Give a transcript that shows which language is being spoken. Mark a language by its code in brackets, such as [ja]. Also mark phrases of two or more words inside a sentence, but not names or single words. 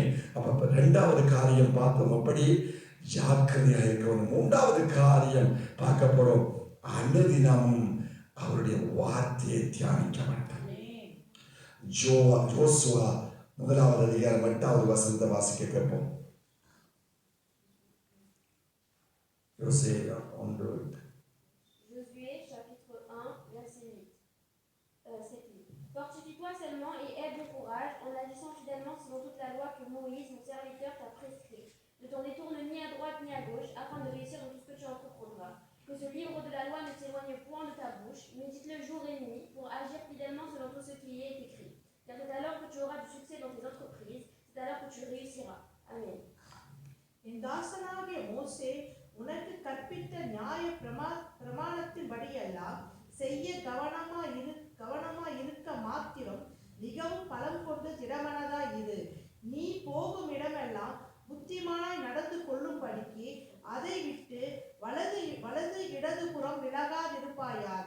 [ta] அப்ப இரண்டாவது காரியம் பார்த்தோம், அப்படி ஜாக்கிரதையாக இருக்கணும். மூன்றாவது காரியம் பார்க்க போறோம், அனுதினமும் அவருடைய வார்த்தையை தியானிக்க வேண்டும். யோசுவா 1வது அதிகாரம் 8வது வசனத்தை வாசிக்க கேட்போம். [fr] Josué chapitre 1 verset 7. Fortifie-toi seulement et aie bon courage en agissant fidèlement selon toute la loi que Moïse, mon serviteur, t'a prescrite. Ne t'en détourne ni à droite ni à gauche, afin de réussir dans tout ce que tu entreprendras. Que ce livre de la loi ne s'éloigne point de ta bouche, médite-le jour et nuit, pour agir fidèlement selon tout ce qui y est écrit. Car c'est alors que tu auras du succès dans tes entreprises, c'est alors que tu réussiras. Amen. [ta] என் தாசனாகிய மோசே உனக்கு கற்பித்த நியாய பிரமாணத்தின்படியெல்லாம் செய்ய கவனமாய் இருக்க மாத்திரம் மிகவும் பலம் கொண்டு திடமனதாய் இரு. நீ போகும் இடமெல்லாம் புத்திமானாய் நடந்து கொள்ளும்படிக்கு அதை விட்டு வலது இடதுபுறம் விலகாதிருப்பாயாக.